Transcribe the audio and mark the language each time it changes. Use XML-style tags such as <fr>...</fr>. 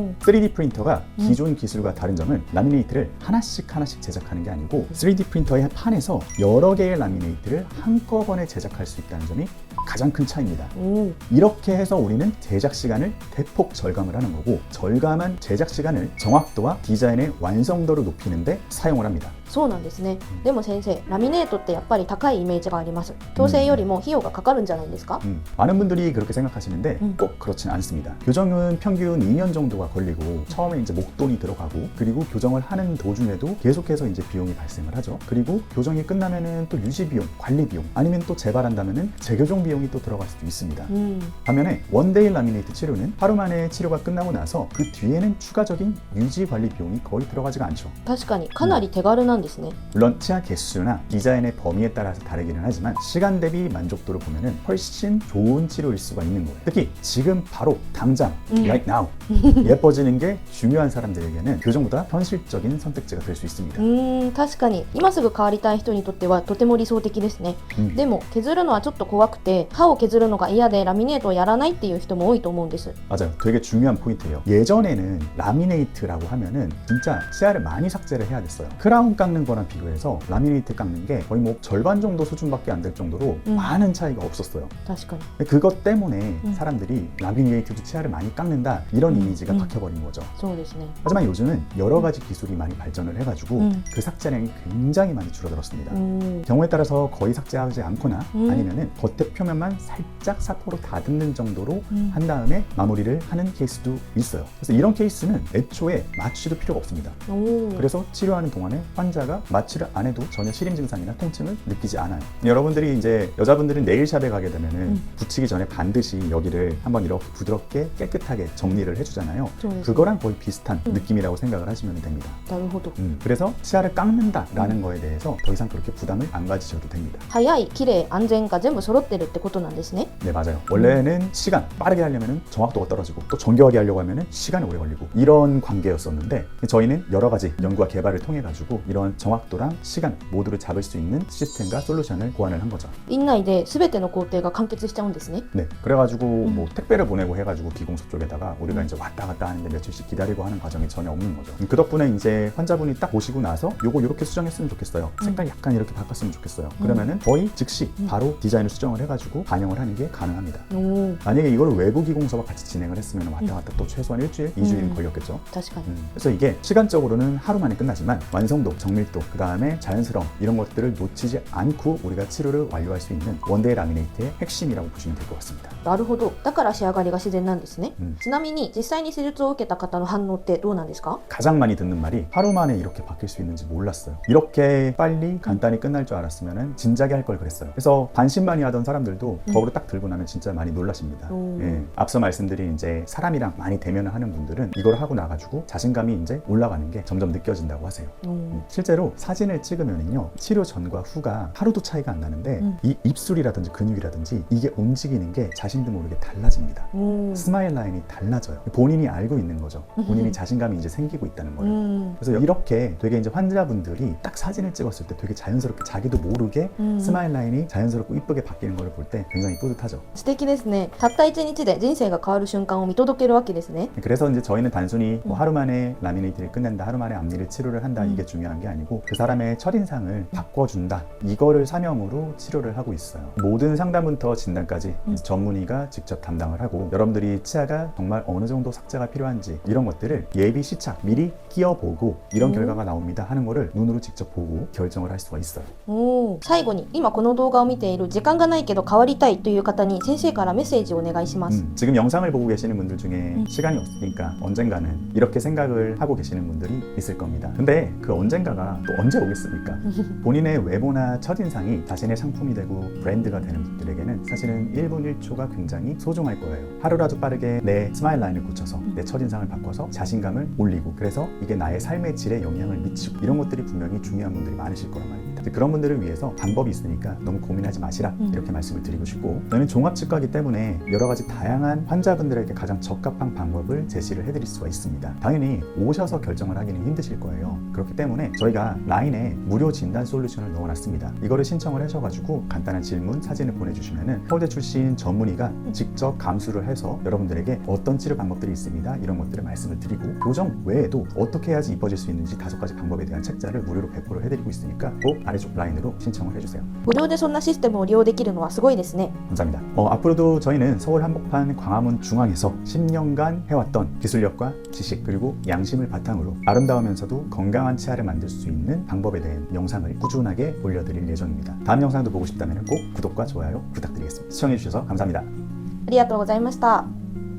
<ko>3D 프린터가 기존 기술과 다른 점은 라미네이트를 하나씩 제작하는 게 아니고 3D 프린터의 판에서 여러 개의 라미네이트를 한꺼번에 제작할 수 있다는 점이 가장 큰 차이입니다. 이렇게 해서 우리는 제작 시간을 대폭 절감을 하는 거고 절감한 제작 시간을 정확도와 디자인의 완성도를 높이는 데 사용을 합니다.</ko> <ja>そうなんですね。でも先生、ラミネートってやっぱり高いイメージがあります。矯正よりも費用がかかるんじゃないですか？</ja> <ko>많은 분들이 그렇게 생각하시는데 꼭 그렇진 않습니다. 교정은 평균 2년 정도가 걸리고 처음에 이제 목돈이 들어가고 그리고 교정을 하는 도중에도 계속해서 이제 비용이 발생을 하죠. 그리고 교정이 끝나면은 또 유지 비용, 관리 비용 아니면 또 재발한다면은 재교정 비용이 또 들어갈 수도 있습니다. 반면에 원데이 라미네이트 치료는 하루 만에 치료가 끝나고 나서 그 뒤에는 추가적인 유지 관리 비용이 거의 들어가지가 않죠.</ko> <ja>確かにかなり手軽なんですね。</ja> <ko>물론 치아 개수나 디자인의 범위에 따라서 다르기는 하지만 시간 대비 만족도를 보면은 훨씬 좋은 치료일 수가 있는 거예요. 특히 지금 바로 당장</ko> <en>right now</en> <ko>예뻐지는 게 중요한 사람들에게는 교정보다 현실적인 선택지가 될 수 있습니다.</ko> <ja>確かに今すぐ変わりたい人にとってはとても理想的ですね。でも削るのはちょっと怖くて歯を削るのが嫌でラミネートをやらないっていう人も多いと思うんです。</ja> <ko>맞아요. 되게 중요한 포인트예요. 예전에는 라미네이트라고 하면은 진짜 치아를 많이 삭제를 해야 됐어요. 크라운 깎는 거랑 비교해서 라미네이트 깎는 게 거의 뭐 절반 정도 수준밖에 안 될 정도로 많은 차이가 없었어요.</ko> <ja>確かに。</ja> <ko>그것 때문에 사람들이 라미네이트도 치아를 많이 깎는다 이런 이미지가 박혀버린 거죠.</ko> <ja>そうですね。</ja> <ko>하지만 요즘은 여러 가지 기술이 많이 발전을 해가지고 그 삭제량이 굉장히 많이 줄어들었습니다. 경우에 따라서 거의 삭제하지 않거나 아니면은 겉에 표면만 살짝 사포로 다듬는 정도로 한 다음에 마무리를 하는 케이스도 있어요. 그래서 이런 케이스는 애초에 마취도 필요가 없습니다. 그래서 치료하는 동안에 환자 치아가 마취를 안 해도 전혀 시림 증상이나 통증을 느끼지 않아요. 여러분들이 이제 여자분들은 네일샵에 가게 되면은 붙이기 전에 반드시 여기를 한번 이렇게 부드럽게 깨끗하게 정리를 해주잖아요. 그거랑 거의 비슷한 느낌이라고 생각을 하시면 됩니다.</ko> <ja>なるほど。</ja> <ko>그래서 치아를 깎는다라는 거에 대해서 더 이상 그렇게 부담을 안 가지셔도 됩니다.</ko> <ja>早い、綺麗、安全が全部揃ってるってことなんですね。</ja> <ko>네, 맞아요. 원래는 시간 빠르게 하려면 정확도가 떨어지고 또 정교하게 하려고 하면 시간이 오래 걸리고 이런 관계였었는데 저희는 여러 가지 연구와 개발을 통해 가지고 이런 정확도랑 시간 모두를 잡을 수 있는 시스템과 솔루션을 고안을 한 거죠.</ko> <ja>院内で全ての工程が完結しちゃうんですね。</ja> <ko>네, 그래가지고 뭐 택배를 보내고 해가지고 비공소 쪽에다가 우리가 이제 왔다 갔다 하는데 며칠씩 기다리고 하는 과정이 전혀 없는 거죠. 그 덕분에 이제 환자분이 딱 보시고 나서 요거 이렇게 수정했으면 좋겠어요. 색깔 약간 이렇게 바꿨으면 좋겠어요. 그러면은 거의 즉시 바로 디자인을 수정을 해가지고 반영을 하는 게 가능합니다.</ko> <ja>おー、</ja> <ko>만약에 이걸 외부 기공소와 같이 진행을 했으면 왔다 갔다 또 최소한 일주일, 2주일은 걸렸겠죠.</ko> <ja>確かに。</ja> <ko>그래서 이게 시간적으로는 하루 만에 끝나지만 완성도, 정밀도, 그 다음에 자연스러움 이런 것들을 놓치지 않고 우리가 치료를 완료할 수 있는 원데이 라미네이트의 핵심이라고 보시면 될 것 같습니다.</ko> <ja>なるほど。だから仕上がりが自然なんですね。ちなみに実際に施術を受けた方の反応ってどうなんですか？</ja> <ko>가장 많이 듣는 말이 하루 만에 이렇게 바뀔 수 있는지 몰랐어요. 이렇게 빨리 간단히 끝날 줄 알았으면 진작에 할 걸 그랬어요. 그래서 반신반의하던 사람들도 거울을 딱 들고 나면 진짜 많이 놀라십니다. 예, 앞서 말씀드린 이제 사람이랑 많이 대면을 하는 분들은 이걸 하고 나가지고 자신감이 이제 올라가는 게 점점 느껴진다고 하세요. 실제로 사진을 찍으면요 치료 전과 후가 하루도 차이가 안 나는데 이 입술이라든지 근육이라든지 이게 움직이는 게 자신도 모르게 달라집니다. 스마일 라인이 달라져요. 본인이 알고 있는 거죠. 본인이 자신감이 이제 생기고 있다는 거예요. 그래서 이렇게 되게 이제 환자분들이 딱 사진을 찍었을 때 되게 자연스럽게 자기도 모르게 스마일 라인이 자연스럽고 이쁘게 바뀌는 걸 볼 때 굉장히 뿌듯하죠.</ko> <ja>素敵ですね。たった1日で人生が変わる瞬間を見届けるわけですね。</ja> <ko>그래서 이제 저희는 단순히 뭐 하루 만에 라미네이트를 끝낸다, 하루 만에 앞니를 치료를 한다 이게 중요한 게 아니고 그 사람의 첫인상을 바꿔준다 이거를 사명으로 치료를 하고 있어요. 모든 상담부터 진단까지 전문의가 직접 담당을 하고 여러분들이 치아가 정말 어느 정도 삭제가 필요한지 이런 것들을 예비 시착 미리 끼워보고 이런 결과가 나옵니다 하는 거를 눈으로 직접 보고 결정을 할 수가 있어요.</ko> <ja>おー、最後に今この動画を見ている時間がないけど変わりたいという方に先生からメッセージをお願いします。</ja> <ko>지금 영상을 보고 계시는 분들 중에 시간이 없으니까 언젠가는 이렇게 생각을 하고 계시는 분들이 있을 겁니다. 근데 그 언젠가가 또 언제 오겠습니까? 본인의 외모나 첫인상이 자신의 상품이 되고 브랜드가 되는 분들에게는 사실은 1분 1초가 굉장히 소중할 거예요. 하루라도 빠르게 내 스마일 라인을 고쳐서 내 첫인상을 바꿔서 자신감을 올리고 그래서 이게 나의 삶의 질에 영향을 미치고 이런 것들이 분명히 중요한 분들이 많으실 거란 말입니다. 그런 분들을 위해서 방법이 있으니까 너무 고민하지 마시라 이렇게 말씀을 드리고 싶고 저는 종합치과이기 때문에 여러 가지 다양한 환자분들에게 가장 적합한 방법을 제시를 해드릴 수가 있습니다. 당연히 오셔서 결정을 하기는 힘드실 거예요. 그렇기 때문에 저희가 라인에 무료 진단 솔루션을 넣어놨습니다. 이거를 신청을 하셔가지고 간단한 질문, 사진을 보내주시면은 서울대 출신 전문의가 직접 감수를 해서 여러분들에게 어떤 치료 방법들이 있습니다. 이런 것들을 말씀을 드리고 교정 외에도 어떻게 해야지 이뻐질 수 있는지 5가지 방법에 대한 책자를 무료로 배포를 해드리고 있으니까 꼭 아래쪽 라인으로 신청을 해주세요.</ko> <ja>無料でそんなシステムを利用できるのはすごいですね。</ja> <ko>감사합니다. 앞으로도 저희는 서울 한복판 광화문 중앙에서 10년간 해왔던 기술력과 지식 그리고 양심을 바탕으로 아름다우면서도 건강한 치아를 만들 수 있는 방법에 대한 영상을 꾸준하게 올려드릴 예정입니다. 다음 영상도 보고 싶다면 꼭 구독과 좋아요 부탁드리겠습니다. 시청해주셔서 감사합니다.</ko> <ja>ありがとうございました。</ja>